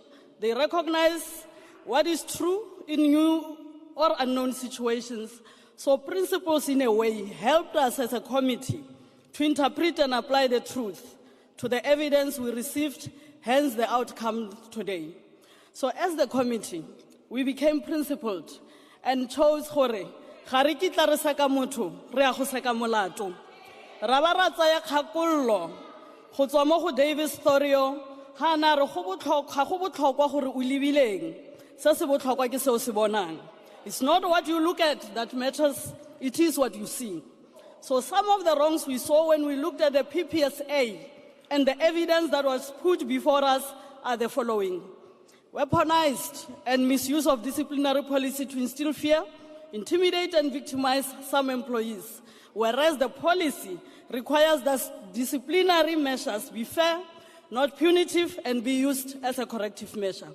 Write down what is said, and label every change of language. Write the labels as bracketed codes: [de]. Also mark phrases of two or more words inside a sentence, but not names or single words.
[en] They recognize what is true in new or unknown situations. So principles, in a way, helped us as a committee to interpret and apply the truth to the evidence we received, hence the outcome today. So as the committee, we became principled and chose [tn] gore, ga re kitla re seka motho, re a go seka molato. Ra ba ra tsaya kgakollo go tswa mo go Davis Thorio, ga na re go botlhokwa gore o lebileng. Se se botlhokwa ke se o se bonang. [en] It's not what you look at that matters, it is what you see. So some of the wrongs we saw when we looked at the PPSA and the evidence that was put before us are the following. Weaponized and misuse of disciplinary policy to instill fear, intimidate and victimize some employees, whereas the policy requires that disciplinary measures be fair, not punitive, and be used as a corrective measure.